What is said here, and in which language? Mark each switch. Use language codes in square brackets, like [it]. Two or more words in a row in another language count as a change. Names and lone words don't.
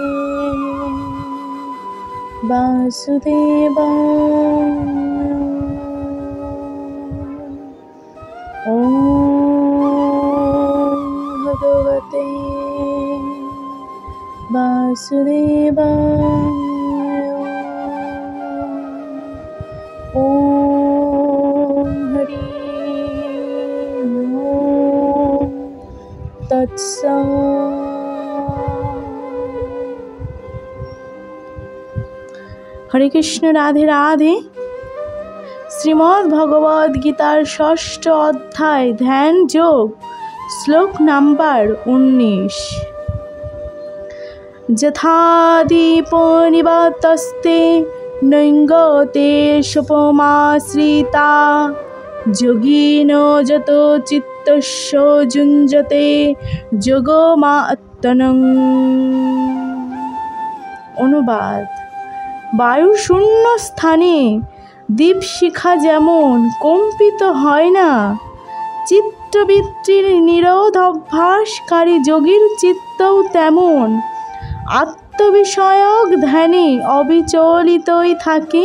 [sa] वासुदेवाय ओम भगवते वासुदेवाय ओम हरि ओम तत्सत्। हरे कृष्ण राधे राधे। [bn] শ্রীমদ্ ভগবদ গীতার ষষ্ঠ অধ্যায় ধ্যান যোগ শ্লোক নম্বর 19। [sa] यथा दीपो निवातस्ते नैङ्गते शुभमाश्रिता योगिनो यतो चित्तस्य युञ्जते যোগমাত্মনং। [bn] অনুবাদ: বায়ু শূন্য স্থানে দীপশিখা যেমন কম্পিত হয় না, চিত্তবৃত্তির নিরোধ অভ্যাসকারী যোগীর চিত্তও তেমন আত্মবিষয়ক ধ্যানে অবিচলিতই থাকে।